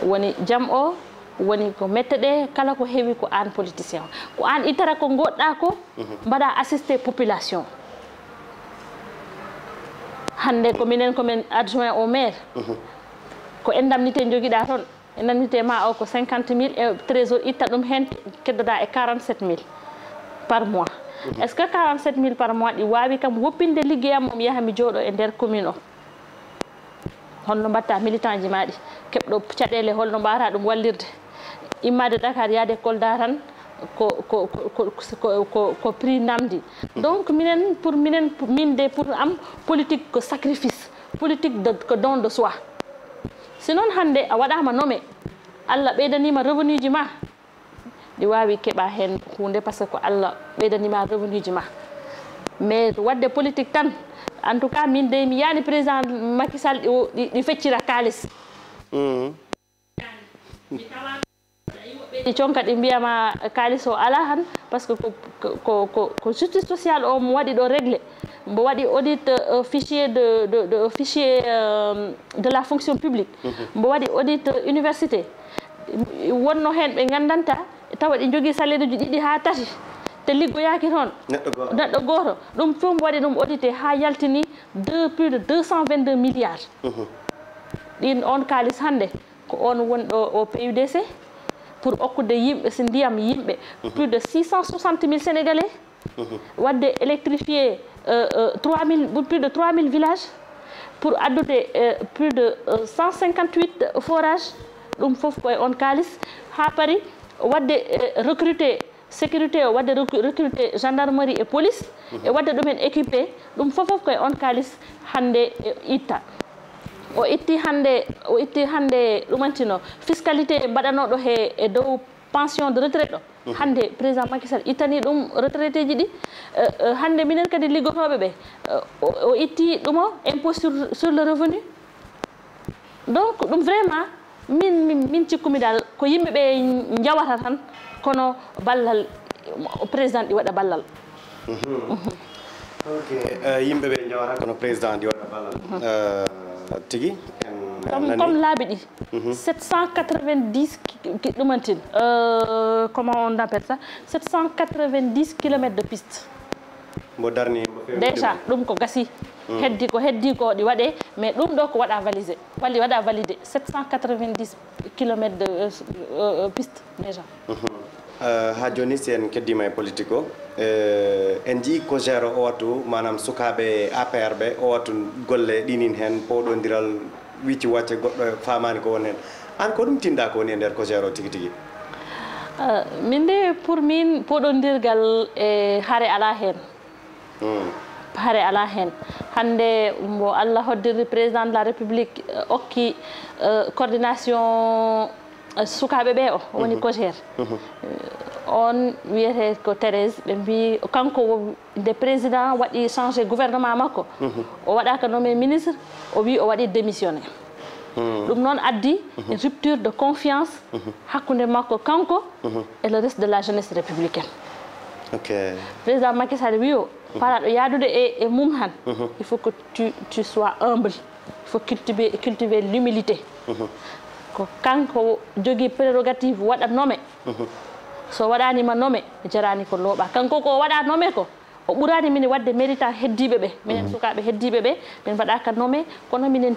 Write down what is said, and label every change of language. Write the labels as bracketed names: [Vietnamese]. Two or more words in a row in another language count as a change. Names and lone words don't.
[Fula] woni jam o woni ko mettede kala ko heewi ko an politicien ko an itara ko godɗa ko mbaɗa [French] assister population [Fula] hande ko minen komin [French] adjoint au maire [Fula] ko indemnité joguiɗa toon indemnité ma o ko 50 000 e trésor itta ɗum hen keddoɗa e 47 000 [French] par mois est ce que 47 000 par mois [Fula] ɗi wawi kam woppinde liggeyam mom yaha mi jooɗo e nder commune o holno mbatta militant ji maɗi keɓɗo caɗele holno mbawata ɗum wallirde immade Dakar yaade Kolda tan ko prix namdi donc minen pour am politique ko [French] sacrifice politique [Fula] ko [French] don de soi [Fula] sinon hande a waɗama nommé Allah ɓeydanima revenu ji ma ɗi wawi keɓa hen hunde par ce que ko Allah ɓeydanima revenu ji ma mais wadde politique tan [French] en tout cas [Fula] min de mi yani président Macky Sall ɗi feccira kalis ɗi conka ɗi mbiyama kalis o ala han [French] par ce que [Fula] ko [French] justice sociale [Fula] o mo waɗi ɗo réglé mbo waɗi [French] audit fichier fichier de la fonction publique [Fula] mbo waɗi [French] audit université [Fula] wonno hen ɓe gandanta tawa ɗi jogui salaire uji ɗiɗi ha tati te liggoyaki toon neɗɗo goto ɗum fof mbo waɗi ɗum audité ha yaltini [French] plus de 222 milliards [Fula] ɗin on kalis hande ko on woni ɗo au PUDC pour okkude yimɓe so ndiyam yimɓe [French] plus de 660 000 sénégalais [Fula] wadde [French] électrifié plus de 3000 villages [Fula] pour addude [French] plus de 158 forages [Fula] ɗum fof koye on kalis ha paari wadde [French] recruter sécurité [Fula] o wadde [French] recruter gendarmerie et police [Fula] e wadde ɗumen équipé ɗum fof koye on kalis hande itta o itti hande ɗumantino fiscalité mbaɗanoɗo e dow [French] pension de retraite [Fula] ɗo hande président Macky Sall ittani ɗum retraité ji ɗi hande minen kadi liggotoɓe ɓe o itti ɗumo [French] impôt sur le revenu [Fula] donc ɗum vraiment min cikkumi dal ko yimɓeɓe jawata tan kono ballal président ɗi waɗa ballal ok yimɓeɓe jawata kono président ɗi waɗa ballal tigi [French] comme [Fula] laabi ɗi 790 ɗumantin [French] comment on appelle ça 790 kilomètres de piste [Fula] mbo darni déjà ɗum ko gasi heddi ko ɗi waɗe mais ɗum ɗo ko waɗa [French] validé 790 kilomètres de piste déjà [Fula] ha joni si en keddima e politique o en jii ko gére o wattu manam sukaɓe APR ɓe o wattu golle ɗinin hen powɗodiral wicci wacce goɗɗo famani ko woni hen an ko ɗum tinda ko woni e nder ko gére o tigui tigui min de pour min poɗodirgal e haare ala hen haare ala hen hande mbo Allah hoddirri [French] président de la république [Fula] okki coordination sukaɓe ɓe o woni COJER on wiyete ko Thérèse ɓe mbi kanko nde président waɗi [French] changé gouvernement [Fula] makko o waɗaka nommé ministre o wi o waɗi démissionné ɗum noon addi [French] rupture de confiance [Fula] hakkude makko kanko [French] et le reste de la jeunesse républicaine [Fula] président Macky Sall wi o paraɗo yaadude e mum han [French] il faut que tu sois humble il faut cultiver l'humilité [Fula] ko kanko jogui prérogative waɗa nommé so waɗanima nommé jarani ko looɓa kanko ko waɗa nommé ko o ɓurani min wadde méritant heddiɓe ɓe minen sukaɓe heddiɓe ɓe min mbaɗaka nommé kono minen